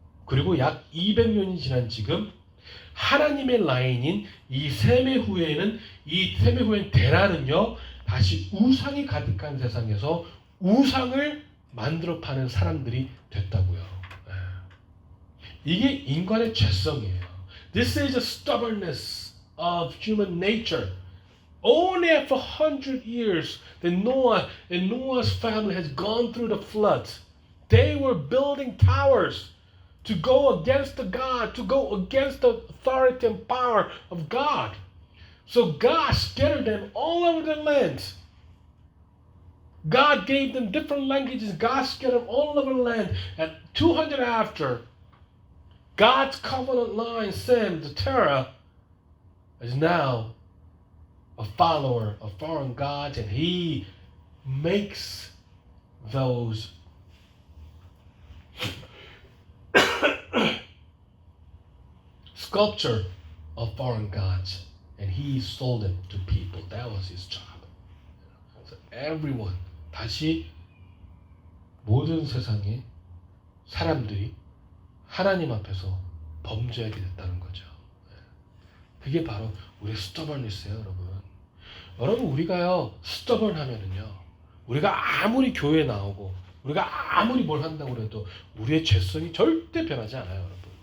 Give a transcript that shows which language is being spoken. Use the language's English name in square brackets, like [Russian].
[Korean] 그리고 약 200년이 지난 지금 하나님의 라인인 이 셈의 후에는 데라는요 다시 우상이 가득한 세상에서 우상을 만들어 파는 사람들이 됐다고요. 이게 인간의 죄성이에요. [English] This is the stubbornness of human nature. Only after 100 years that Noah and Noah's family has gone through the flood. They were building towers to go against the God, to go against the authority and power of God. So God scattered them all over the land. God gave them different languages. God scattered them all over the land. And 200 after, God's covenant line, Sem, the Terah, is now a follower of foreign gods, and he makes those sculpture of foreign gods, and he sold them to people. That was his job. So everyone, [Korean] 다시 모든 세상의 사람들이 하나님 앞에서 범죄하게 됐다는 거죠. 그게 바로 우리의 stubbornness예요, 여러분. 여러분, 우리가요 stubborn 하면은요, 우리가 아무리 교회에 나오고 우리가 아무리 뭘 한다고 해도 우리의 죄성이 절대 변하지 않아요, 여러분.